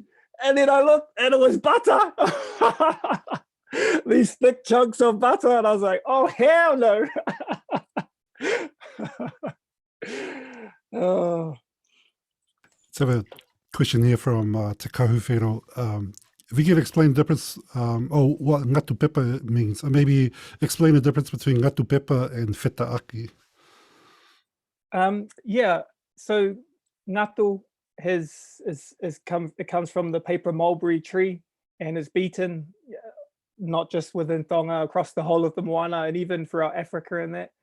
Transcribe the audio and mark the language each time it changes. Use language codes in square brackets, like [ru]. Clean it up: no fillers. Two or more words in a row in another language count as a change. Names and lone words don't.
[en] And then I looked and it was butter. These thick chunks of butter. And I was like, oh, hell no. Oh. Let's have a question here from Te Kahufero. If you could explain the difference, what [to] ngatu pepa [en] means, or maybe explain the difference between [to] ngatu pepa [en] and whetaaki. Yeah, so ngatu it comes from the paper mulberry tree and is beaten not just within Tonga, across the whole of the Moana and even throughout Africa and that.